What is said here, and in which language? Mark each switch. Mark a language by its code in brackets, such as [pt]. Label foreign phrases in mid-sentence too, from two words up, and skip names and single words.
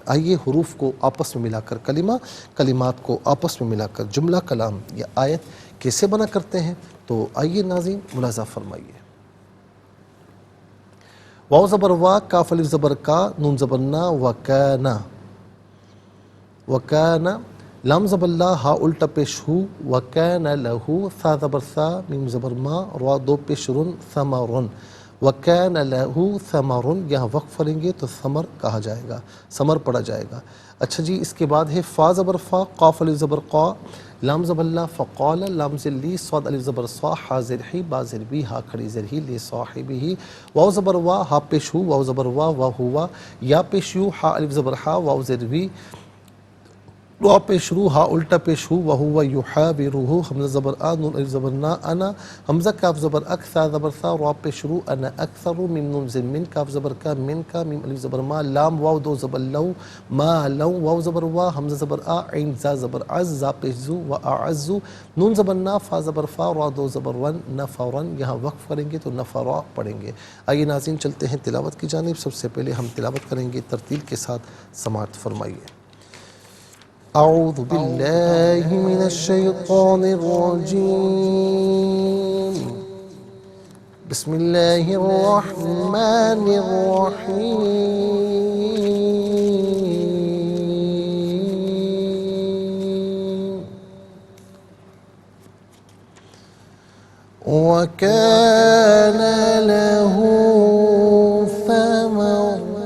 [ur] آئیے حروف کو آپس میں ملا کر کلمہ، کلمات کو آپس میں ملا کر جملہ، کلام یا آیت کیسے بنا کرتے ہیں، تو آئیے ناظرین ملاحظہ فرمائیے۔ واو زبر وا، کاف الف زبر کا، نون زبر نا، وکانا، وکانا، لام زبر لا، ہا الٹا پیش ہو، [ar] وکان لہو، [ur] ثا زبر ثا، میم زبر ما، را دو پیش رن، ثمرن، [ar] وکان لہو ثمرن، [ur] یہاں وقف پڑھیں گے تو ثمر کہا جائے گا، ثمر پڑھا جائے گا۔ اچھا جی، اس کے بعد ہے فا زبر فا، قاف الف زبر قا، لام زبر لا، فقال، لام زر لی، صاد الف زبر صا، ہا زر ہی، با زر بی، ہا کھڑی زر ہی، لی صاحبہ، واو زبر وا، ہا پیش ہو، واو زبر وا، وا ہوا، یا پیش یو، ہا الف زبر ہا، واو زر وی، وا پیش رو، ہا الٹا پیش ہو، [ar] وہو یحاورہ، [ur] حمزہ زبر آ، نون الف زبر نا، انا، حمزہ کاف زبر اک، ثا زبر ثا، را پیش رو، [ar] انا اکثر، [ur] میم نون زر من، کاف زبر کا، من کا، میم الف زبر ما، لام واو دو زبر لو، ما لو، واو زبر وا، حمزہ زبر آ، عین زا زبر عز، زا پیش زو، و اعز، نون زبر نا، فا زبر فا، را دو زبر ون، نفرن، یہاں وقف کریں گے تو نفرا پڑھیں گے۔ آئیے ناظرین چلتے ہیں تلاوت کی جانب۔ سب سے پہلے ہم تلاوت کریں گے ترتیل کے ساتھ، سماعت فرمائیے۔ [ar] اعوذ باللہ من الشیطان الرجیم، بسم اللہ الرحمن الرحیم، وَكَانَ لَهُ ثَمَرٌ